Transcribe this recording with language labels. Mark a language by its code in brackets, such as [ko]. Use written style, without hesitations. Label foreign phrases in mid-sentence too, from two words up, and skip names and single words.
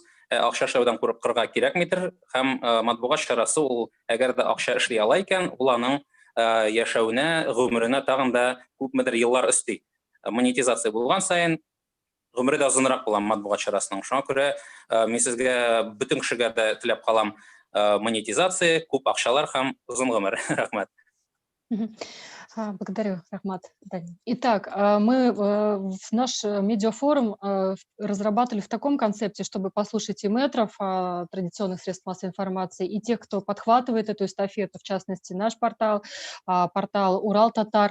[tt] Акча эшләүдән куркырга кирәкмидер һәм матбугат чарасы ул әгәр дә акча эшли ала икән, ул аның яшәүенә, гомеренә тагын да күпмедер еллар өсти. Монетизация булган саен гомере дә озынрак була матбугат чарасының. Шуңа күрә мин сезгә бөтен кешегә дә теләп калам монетизация, күп акчалар һәм озын гомер. Рәхмәт. [ru] Благодарю, Рахмат. Итак, мы наш медиафорум разрабатывали в таком концепте, чтобы послушать и мэтров традиционных средств массовой информации, и тех, кто подхватывает эту эстафету, в частности, наш портал, портал Урал-Татар.